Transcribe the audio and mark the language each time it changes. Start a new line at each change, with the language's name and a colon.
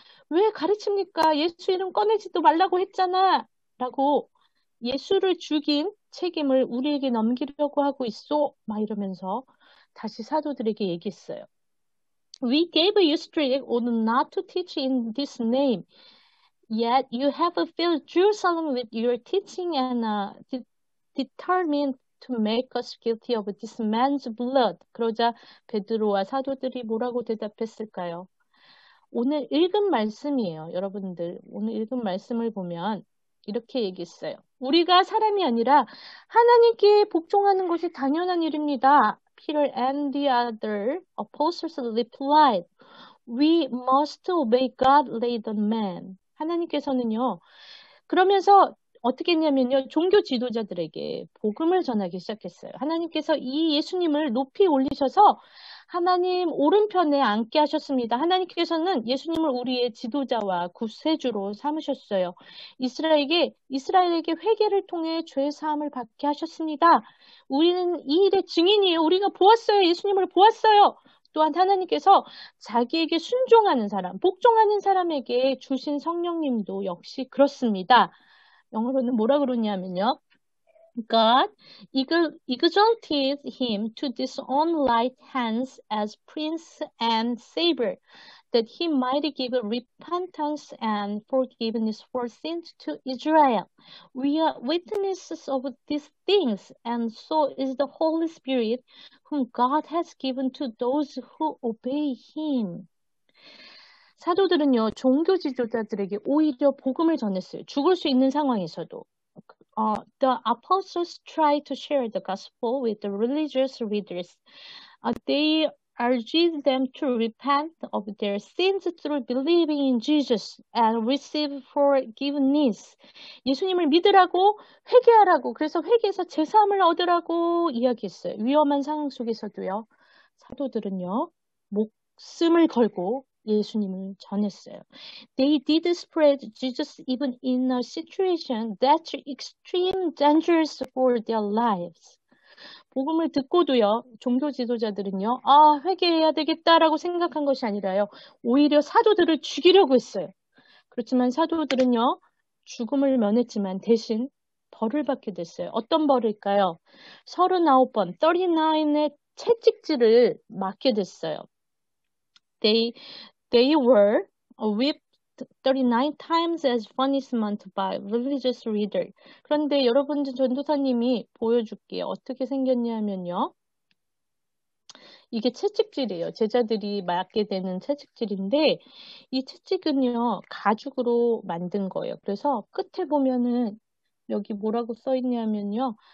Korean: 왜 가르칩니까? 예수 이름 꺼내지도 말라고 했잖아. 라고 예수를 죽인 책임을 우리에게 넘기려고 하고 있어. 막 이러면서 다시 사도들에게 얘기했어요.
English: We gave you strict order not to teach in this name. Yet you have filled Jerusalem with your teaching and determined to make us guilty of this man's blood.
Korean: 그러자 베드로와 사도들이 뭐라고 대답했을까요? 오늘 읽은 말씀이에요. 여러분들 오늘 읽은 말씀을 보면 이렇게 얘기했어요. 우리가 사람이 아니라 하나님께 복종하는 것이 당연한 일입니다.
English: Peter and the other apostles replied, We must obey God rather than man.
Korean: 하나님께서는요. 그러면서 어떻게 했냐면요. 종교 지도자들에게 복음을 전하기 시작했어요. 하나님께서 이 예수님을 높이 올리셔서 하나님 오른편에 앉게 하셨습니다. 하나님께서는 예수님을 우리의 지도자와 구세주로 삼으셨어요. 이스라엘에게 회개를 통해 죄 사함을 받게 하셨습니다. 우리는 이 일의 증인이에요. 우리가 보았어요. 예수님을 보았어요. 또한 하나님께서 자기에게 순종하는 사람, 복종하는 사람에게 주신 성령님도 역시 그렇습니다. 영어로는 뭐라 그러냐면요.
English: God exalted him to his own right hands as Prince and Savior, that he might give repentance and forgiveness for sins to Israel. We are witnesses of these things, and so is the Holy Spirit, whom God has given to those who obey him.
Korean: 사도들은요, 종교 지도자들에게 오히려 복음을 전했어요. 죽을 수 있는 상황에서도.
English: The apostles tried to share the gospel with the religious leaders. They urged them to repent of their sins through believing in Jesus and receive forgiveness.
Korean: 예수님을 믿으라고, 회개하라고, 그래서 회개해서 제사함을 얻으라고 이야기했어요. 위험한 상황 속에서도요. 사도들은요, 목숨을 걸고 예수님을 전했어요.
English: They did spread Jesus even in a situation that's extreme dangerous for their lives.
Korean: 복음을 듣고도요, 종교 지도자들은요, 회개해야 되겠다라고 생각한 것이 아니라요, 오히려 사도들을 죽이려고 했어요. 그렇지만 사도들은요, 죽음을 면했지만 대신 벌을 받게 됐어요. 어떤 벌일까요? 39번, 39의 채찍질을 맞게 됐어요.
English: They were whipped 39 times as punishment by religious leader.
Korean: 그런데 여러분들 전도사님이 보여줄게요. 어떻게 생겼냐면요. 이게 채찍질이에요. 제자들이 맞게 되는 채찍질인데 이 채찍은요. 가죽으로 만든 거예요. 그래서 끝에 보면은 여기 뭐라고 써 있냐면요.